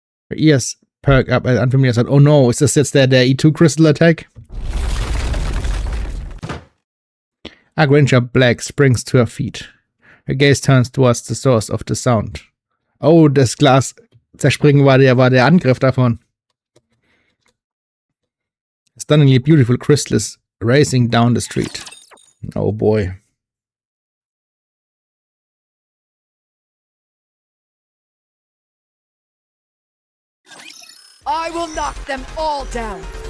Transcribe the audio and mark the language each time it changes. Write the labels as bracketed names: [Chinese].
[English] Her ears perk up at unfamiliar sight. Oh no, is this their E2 crystal attack? Arc Ranger Black springs to her feet. Her gaze turns towards the source of the sound. [German] Oh, das Glas zerspringen war der Angriff davon. [English] A stunningly beautiful crystal is racing down the street. Oh boy. I will knock them all down.